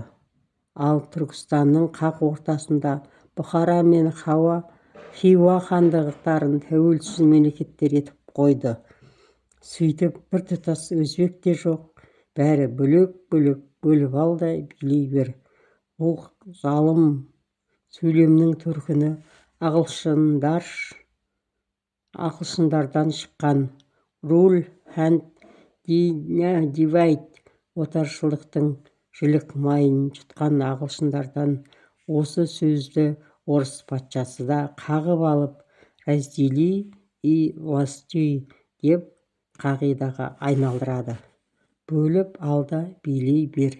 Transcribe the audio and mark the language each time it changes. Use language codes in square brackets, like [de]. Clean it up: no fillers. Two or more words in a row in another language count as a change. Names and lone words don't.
[kk] Ал Түркістанның қақ ортасында Бұхара мен Хиуа хандықтарын тәуелсіз мемлекеттер етіп қойды. Сөйтіп біртұтас өзбек те жоқ, бәрі бөлек-бөлек, бөліп ал да билей бер. Бұл залым сөйлемнің төркіні ағылшындардан шыққан [en] rule and divide, [kk] отаршылдықтың жілік майын жұтқан ағылшындардан осы сөзді орыс патшасы да қағып алып [ru] раздели и властюй [kk] деп қағидаға айналдырады. Бөліп ал да билей бер.